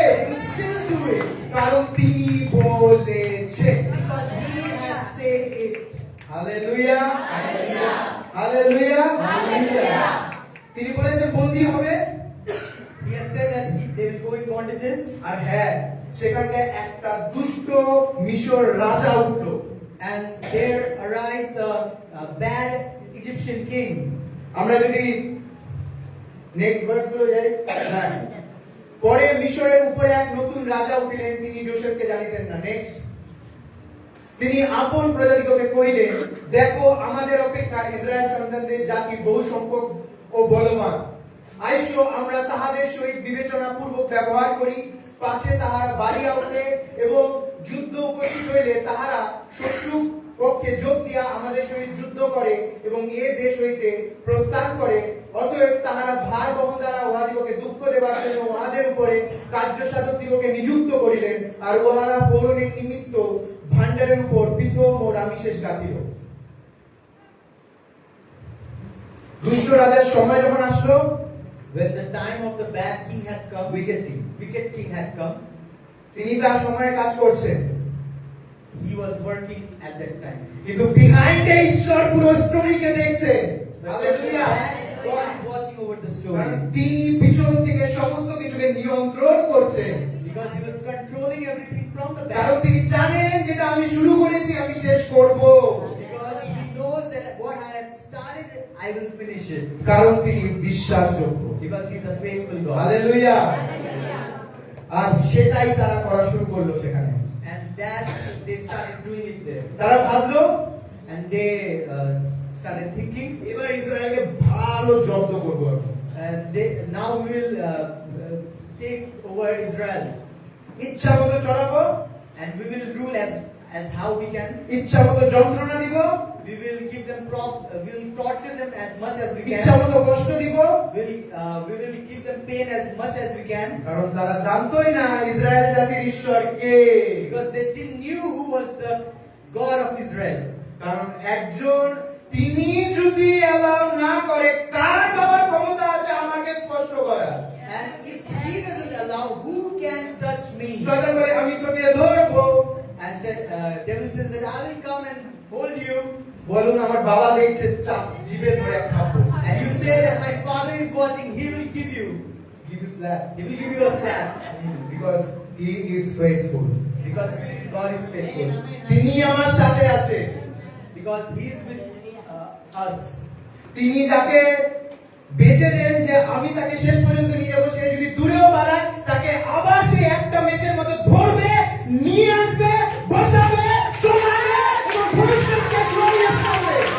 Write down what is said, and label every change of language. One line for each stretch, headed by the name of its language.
English: he will still do it.
Bangla: কারণ তিনি বলেছে।
English: Because he has said it.
Bangla: Hallelujah, hallelujah, hallelujah. তিনি বলেছেন বন্দী হবে।
English: He has said that they will go in bondages.
Bangla: আর হ্যাঁ, সেখানে একটা দুষ্ট মিশর রাজা উঠলো।
English: And there arise a bad Egyptian king.
Bangla: আমরা যদি
English: next verse
Bangla: গুলো যাই, হ্যাঁ। পরে মিশরের উপরে এক নতুন রাজা উঠিলেন, তিনি যোসেফকে জানিতেন না। নেক্সট, তিনি আপন প্রজাদিগকে কহিলেন, দেখো আমাদের অপেক্ষা ইসরায়েল সন্তানদের জাতি বহু সংখ্যক ও বলবান। আইসো আমরা তাহাদের সহিত বিবেচনা পূর্বক ব্যবহার করি, পাছে তাহারা বাড়িয়া ওঠে এবং যুদ্ধ উপস্থিত হইলে তাহারা শত্রু পক্ষে যোগ দিয়া আমাদের সহিত যুদ্ধ করে এবং এ দেশ হইতে প্রস্থান করে। অতএব তাহারা ভার বহন দ্বারা উহাদিগকে দুঃখ দেবার জন্য উহাদের উপরে কার্যসাধক দিগকে নিযুক্ত করিলেন, আর উহারা পৌরণের নিমিত্ত ভান্ডারের উপর প্রীতম ও রামিশেষ গাঁথিল। দুষ্ট রাজার সময় যখন আসলো,
English: When the time of the bad king had come, wicked king had come,
Bangla: তিনি তার সময়ে কাজ করছেন,
English: he was working at that time.
Bangla: কিন্তু
English: behind এ
Bangla: ঈশ্বর পুরো স্টোরিকে দেখছেন।
English: But
Bangla: hallelujah.
English: God is watching over the
Bangla: কারণ
English: story.
Bangla: তিনি পিছন থেকে সমস্ত কিছুকে নিয়ন্ত্রণ করছেন,
English: Because he was controlling everything from the
Bangla: কারণ
English: back.
Bangla: তিনি জানেন যেটা আমি শুরু করেছি আমি শেষ করব,
English: Because he knows that what I have started, I will finish it.
Bangla: কারণ তিনি বিশ্বাসযোগ্য।
English: Because he's a faithful God.
Bangla: Hallelujah. আর সেটাই তারা করা শুরু করলো সেখানে।
English: And that they started doing it there.
Bangla: তারা ভাবলো
English: And they started thinking,
Bangla: এবার ইসরায়েলকে ভালো জব্দ করবো।
English: now we will take over Israel.
Bangla: ইচ্ছা মতো চলাবো,
English: And we will rule as how we can.
Bangla: ইচ্ছা মতো যন্ত্রণা দিব,
English: We will give them we will torture them as much as we
Bangla: ইচ্ছা
English: can.
Bangla: মতো কষ্ট দিব,
English: We will give them pain as much as we can.
Bangla: কারণ তারা জানতোই না ইসরায়েল জাতির ঈশ্বর কে।
English: Because they didn't knew who was the God of Israel.
Bangla: কারণ একজন তিনি যদি অ্যালাউ না করে, কার বাবার ক্ষমতা আছে আমাকে স্পর্শ করা?
English: And if he doesn't allow, who can touch me?
Bangla: শয়তান বলে আমি তোকে ধরবো।
English: And devil says that I will come and hold you.
Bangla: বলুন আমার বাবা দেখছে, চাপ দিবে ধরে এক থাপ্পড়।
English: And you say that my father is watching, he will give you. Give you slap. He will give you a slap. Because he is faithful. Because God is faithful.
Bangla: তিনি আমার সাথে আছে।
English: Because he is with us.
Bangla: তিনি যাকে বেছে দেন যে আমি তাকে শেষ পর্যন্ত নিয়ে যাবো, সে যদি দূরেও পালায় তাকে আবার সেই একটা মেষের মতো ধরবে, নিয়ে আসবে, বসাবে, চলাবে এবং ভবিষ্যৎকে গ্লোরিয়াস করবে।